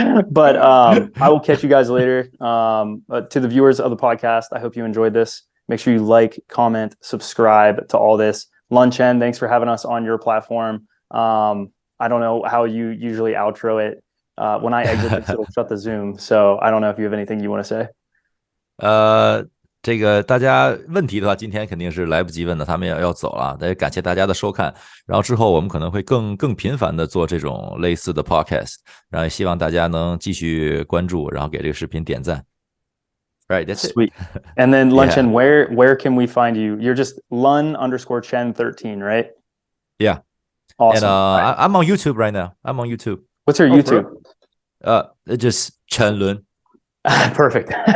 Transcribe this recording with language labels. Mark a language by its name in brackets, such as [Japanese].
[English] But I will catch you guys later. To the viewers of the podcast, I hope you enjoyed this. Make sure you like, comment, subscribe to all this. Lunchen, thanks for having us on your platform. I don't know how you usually outro it. When I exit this, it'll shut the Zoom. So I don't know if you have anything you want to say. [Chinese] 这个大家问题的话，今天肯定是来不及问的，他们要走了。但是感谢大家的收看，然后之后我们可能会更频繁的做这种类似的 podcast， 然后也希望大家能继续关注，然后给这个视频点赞。 [English] Right, that's Sweet. And then Lunchen, where can we find you? You're just Lun_Chen13, right? Yeah. Awesome. And I'm on YouTube right now. I'm on YouTube. What's your YouTube? Just Chen Lun. Perfect.